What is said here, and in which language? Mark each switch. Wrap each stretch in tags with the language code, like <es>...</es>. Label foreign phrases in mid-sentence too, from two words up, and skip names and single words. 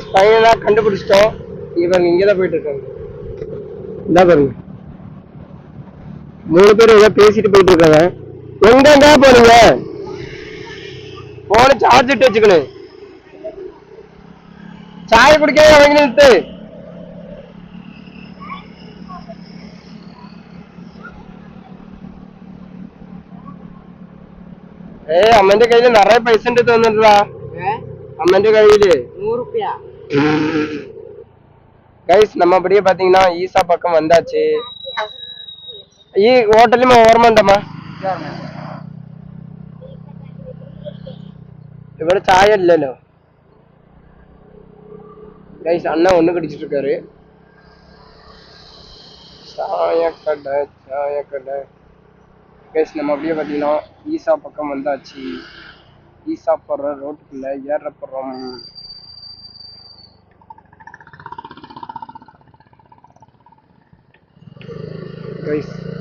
<ta>ஃபைனலா கண்டுபிடிச்சிட்டோம், இவங்க இங்கதான் போயிட்டு இருக்காங்க. இந்த பாருங்க 3 பேர் ஏதோ பேசிட்டு போயிட்டு இருக்காங்க. எங்க போறீங்க? போன சார்ஜ் இட்டு வச்சுக்கணும், சாய குடிக்க அவங்க நிறுத்து.</ta> <ml>അമ്മന്റെ കയ്യില് നിറയെ പൈസ ഉണ്ട് തോന്നിട്ടാ, അമ്മന്റെ കയ്യില് 100 ரூபாய்.</ml> <ta>கைஸ் நம்ம அப்படியே பாத்தீங்கன்னா ஈசா பக்கம் வந்தாச்சு.</ta> <ml>ഈ ഹോട്ടലിൽ ഓർമ്മ ഇവിടെ ചായ ഇല്ലല്ലോ ഗൈസ്.</ml> <ta>அண்ணா ஒண்ணு கடிச்சிட்டு இருக்காரு. சாயக்கடை சாயக்கடை கைஸ். நம்ம அப்படியே பார்த்தீங்கன்னா ஈசா பக்கம் வந்தாச்சு. ஈசா போடுற ரோட்டுக்குள்ள ஏறப்படுறோம் கைஸ்.</ta>